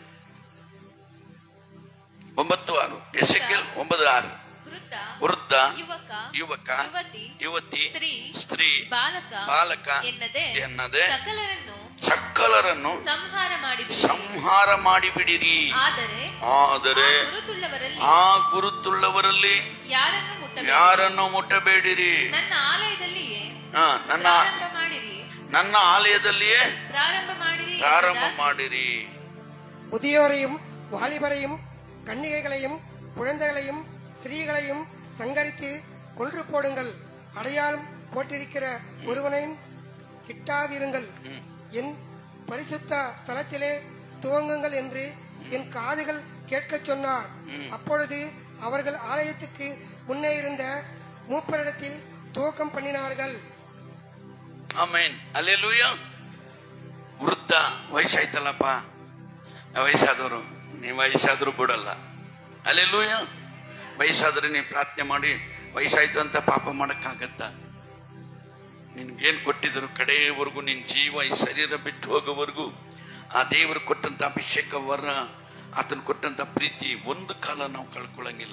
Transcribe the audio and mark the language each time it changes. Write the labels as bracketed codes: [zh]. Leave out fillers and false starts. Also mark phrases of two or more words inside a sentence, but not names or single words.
[kn] 9:6 ಎಜೆಕೀಯೇಲ 9:6 ವೃದ್ಧ, ಯುವಕ, ಯುವತಿ, ಸ್ತ್ರೀ, ಬಾಲಕ ಎನ್ನದೆ ಸಕಲರನ್ನು ಸಂಹಾರ ಮಾಡಿಬಿಡಿರಿ. ಆದರೆ ಆ ಗುರುತುಳ್ಳವರಲ್ಲಿ ಯಾರನ್ನು ಮುಟ್ಟಬೇಡಿರಿ. ನನ್ನ ಆಲಯದಲ್ಲಿಯೇ ಪ್ರಾರಂಭ ಮಾಡಿರಿ. [ta] முதியோரையும் வாலிபரையும் கன்னிகைகளையும் குழந்தைகளையும் ஸ்திரீகளையும் சங்கரித்து கொன்று போடுங்கள். அடையாளம் போட்டிருக்கிற ஒருவனையும் கிட்டாதிருங்கள். என் பரிசுத்த ஸ்தலத்திலே துவங்குங்கள் என்று என் காதுகள் கேட்கச் சொன்னார். அப்பொழுது அவர்கள் ஆலயத்துக்கு முன்னே இருந்த ಮೂಪರಿಡத்தில் துவக்கம் பண்ணினார்கள். [kn] ಆಮೆನ್. ಹಲ್ಲೆಲೂಯಾ. ವೃದ್ಧ, ವಯಸ್ಸಾಯ್ತಲ್ಲಪ್ಪ, ವಯಸ್ಸಾದವರು, ನೀವು ವಯಸ್ಸಾದ್ರೂ ಬಿಡಲ್ಲ. ಹಲ್ಲೆಲೂಯಾ. ವಯಸ್ಸಾದ್ರೆ ನೀವು ಪ್ರಾರ್ಥನೆ ಮಾಡಿ, ವಯಸ್ಸಾಯ್ತು ಅಂತ ಪಾಪ ಮಾಡಕ್ಕಾಗತ್ತ? ನಿನ್ಗೇನ್ ಕೊಟ್ಟಿದ್ರು ಕಡೆಯವರೆಗೂ ನಿನ್ ಜೀವ ಈ ಶರೀರ ಬಿಟ್ಟು ಹೋಗೋವರೆಗೂ ಆ ದೇವರು ಕೊಟ್ಟಂತ ಅಭಿಷೇಕ ವರ, ಆತನ ಕೊಟ್ಟಂತ ಪ್ರೀತಿ ಒಂದು ಕಾಲ ನಾವು ಕಳ್ಕೊಳ್ಳಂಗಿಲ್ಲ.